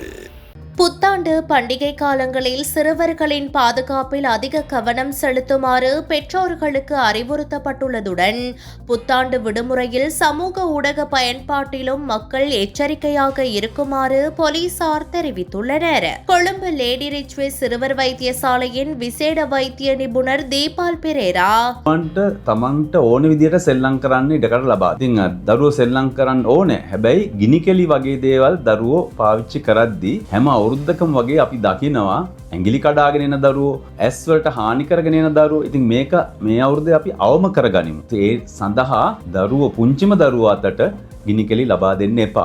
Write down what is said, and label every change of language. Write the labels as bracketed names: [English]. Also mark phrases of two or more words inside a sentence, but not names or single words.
[Tamil] புத்தாண்டு பண்டிகை காலங்களில் சிறுவர்களின் பாதுகாப்பில் அதிக கவனம் செலுத்துமாறு பெற்றோர்களுக்கு அறிவுறுத்தப்பட்டுள்ளதுடன் புத்தாண்டு விடுமுறையில் சமூக ஊடக பயன்பாட்டிலும் மக்கள் எச்சரிக்கையாக இருக்குமாறு போலீசார் தெரிவித்துள்ளனர். கொழும்பு லேடி ரிச்வே சிறுவர் வைத்தியசாலையின் விசேட வைத்திய நிபுணர் தீபால் பெரேரா [Sinhala] තමන්ට ඕන විදියට සෙල්ලම් කරන්න ඉඩකඩ ලබා. ඉතින් දරුවෝ සෙල්ලම් කරන්න ඕනේ. හැබැයි ගිනිකෙලි වගේ දේවල් දරුවෝ පාවිච්චි කරද්දී හැම අවුරුද්දකම වගේ අපි දකිනවා ඇඟිලි කඩාගෙන එන දරුවෝ, ඇස් වලට හානි කරගෙන එන දරුවෝ. ඉතින් මේක මේ අවුරුද්දේ අපි අවම කරගනිමු. ඒ සඳහා දරුවෝ පුංචිම දරුවෝ අතට ගිනිකෙලි ලබා දෙන්න එපා.